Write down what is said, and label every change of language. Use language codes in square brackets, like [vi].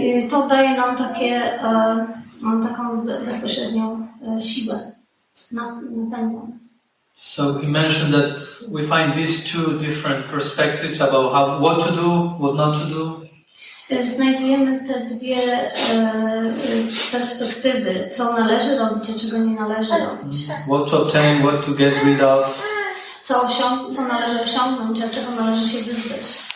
[pl] To daje nam taką bezpośrednią siłę. Napędza nas. [en] So he mentioned that we find these two different perspectives about what to do, what not to do. [pl] Znajdujemy te dwie perspektywy, co należy robić, a czego nie należy robić. [en] What to obtain, what to get rid of. [pl] Co należy osiągnąć, a czego należy się wyzbyć.